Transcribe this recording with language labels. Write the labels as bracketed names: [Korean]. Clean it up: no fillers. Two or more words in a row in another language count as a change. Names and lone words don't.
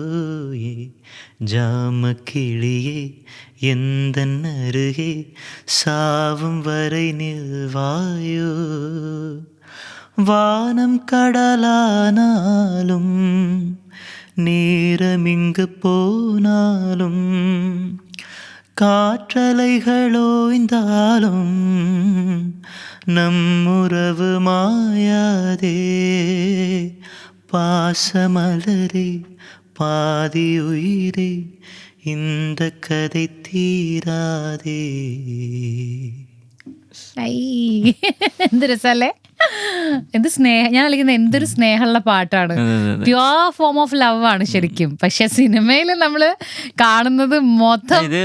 [Tamil] ஜாமக்கிளியே எந்தன் அருகே, சாவும் வரை நில்வாயோ, வானம் கடலானாலும் நேரமிங்கு போனாலும், காற்றலைகளோய்ந்தாலும் நம்முறவு மாயாதே, பாசமலரே பாதி உயிரே, இந்த கதை തീരാതെ. [Malayalam] എന്ത് രസല്ലേ, എന്ത് സ്നേഹം. ഞാൻ കളിക്കുന്ന എന്തൊരു സ്നേഹമുള്ള പാട്ടാണ്. [English] pure form of love [Malayalam] ആണ് ശരിക്കും. പക്ഷെ സിനിമയിൽ നമ്മള് കാണുന്നത് മൊത്തം ഇത്.